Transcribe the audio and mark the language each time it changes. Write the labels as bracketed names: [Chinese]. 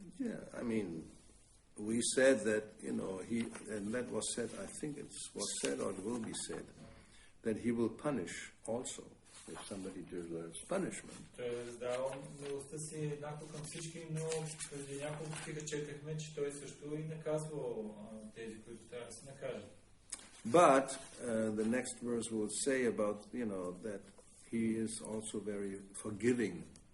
[English] Yeah, I mean, we said that, and that was said, I think it was said or it will be said, that he will punish also if somebody deserves punishment. [Bulgarian] Той е раздавал милостта си еднакво към всички, но преди няколко стиха четахме, че той също и наказвал тези, които трябва да се накажат. [English] But the next verse will say about, that he is also very forgiving.